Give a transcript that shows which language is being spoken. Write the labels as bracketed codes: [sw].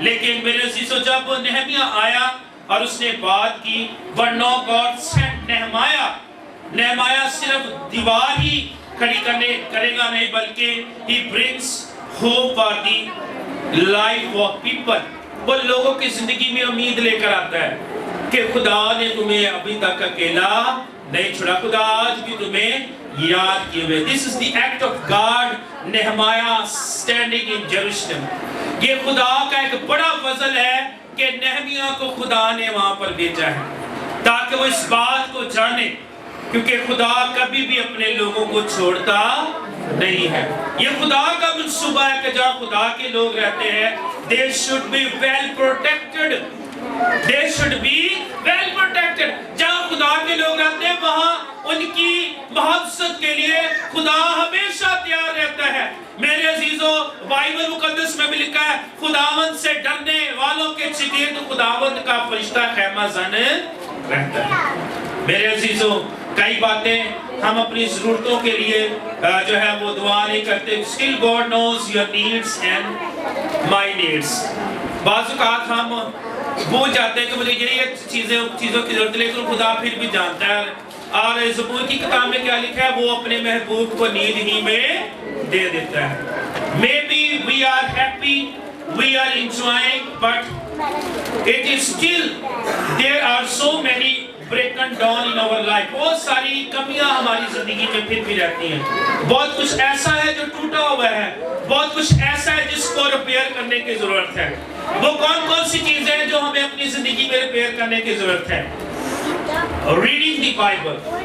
[ur] لیکن میرے عزیزو جب نہمیہ آیا اور اس نے بات کی [en] but no God sent [ur] نہمایا صرف دیوار ہی کھڑی کرے گا نہیں بلکہ [en] he brings hope for the life of people. [ur] وہ لوگوں کی زندگی میں امید لے کر آتا ہے کہ خدا نے تمہیں ابھی تک اکیلا نہیں چھوڑا، خدا آج بھی تمہیں یاد کیے ہوئے. [en] This is the act of God. نہمایا standing in Jerusalem. [ur] یہ خدا کا ایک بڑا فضل ہے کہ نہمیہ کو خدا نے وہاں پر بھیجا ہے تاکہ وہ اس بات کو جانے کیونکہ خدا کبھی بھی اپنے لوگوں کو چھوڑتا نہیں ہے. یہ خدا کا منصوبہ ہے کہ جہاں خدا کے لوگ رہتے ہیں [en] they should be well protected. They should be well protected. [ur] جہاں خدا کے لوگ رہتے ہیں وہاں ان کی محافظت کے لیے خدا ہمیشہ تیار رہتا ہے. میرے عزیزو بائبل مقدس میں بھی لکھا ہے خداوند سے ڈرنے والوں کے چگرد خداوند کا فرشتہ خیمہ زن رہتا ہے. میرے عزیزو کئی باتیں ہم اپنی ضرورتوں کے لیے جو ہے وہ دعا نہیں کرتے. [en] Still God knows your needs and my needs. [ur] بعض اوقات ہم بھول جاتے ہیں کہ مجھے یہ چیزوں کی ضرورت ہے لیکن خدا پھر بھی جانتا ہے. اور زبور کی کتاب میں کیا لکھا ہے وہ اپنے محبوب کو نیند ہی میں دے دیتا ہے. [en] Maybe we are happy, we are enjoying, but it is still there are so many broken down in our life. [ur] بہت ساری کمیاں ہماری زندگی میں پھر بھی رہتی ہیں. بہت کچھ ایسا ہے جو ٹوٹا ہوا ہے، بہت کچھ ایسا ہے جس کو ریپیئر کرنے کی ضرورت ہے. وہ کون سی چیزیں ہیں جو ہمیں اپنی زندگی میں ریپیئر کرنے کی ضرورت ہے؟ [en] Reading the Bible.